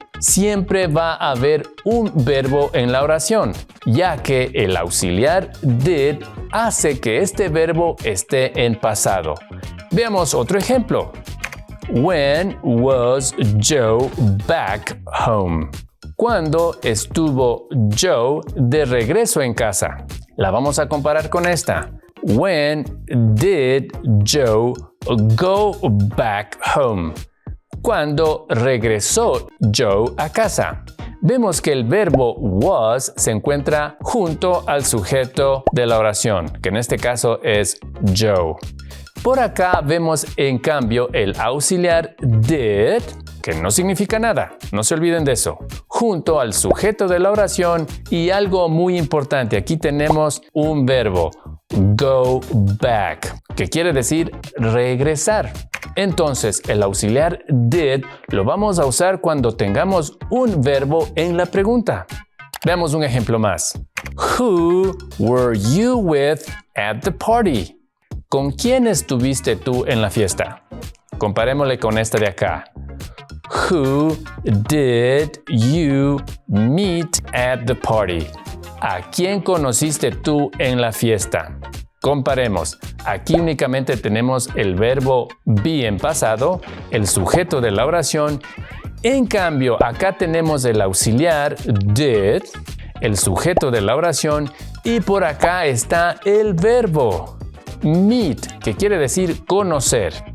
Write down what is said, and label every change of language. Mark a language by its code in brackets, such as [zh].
[es] siempre va a haber un verbo en la oración, ya que el auxiliar did hace que este verbo esté en pasado. Veamos otro ejemplo. [en] When was Joe back home? [es] ¿Cuándo estuvo Joe de regreso en casa? La vamos a comparar con esta. [en] When did Joe go back home? [es] ¿Cuándo regresó Joe a casa? Vemos que el verbo was se encuentra junto al sujeto de la oración, que en este caso es Joe. Por acá vemos en cambio el auxiliar did, que no significa nada, no se olviden de eso, junto al sujeto de la oración y algo muy importante, aquí tenemos un verbo, go back, que quiere decir regresar. Entonces, el auxiliar did lo vamos a usar cuando tengamos un verbo en la pregunta. Veamos un ejemplo más. [en] Who were you with at the party? [es] ¿Con quién estuviste tú en la fiesta? Comparémosle con esta de acá. [en] Who did you meet at the party? [es] ¿A quién conociste tú en la fiesta? Comparemos. Aquí únicamente tenemos el verbo be en pasado, el sujeto de la oración. En cambio, acá tenemos el auxiliar did, el sujeto de la oración, y por acá está el verbo meet, que quiere decir conocer.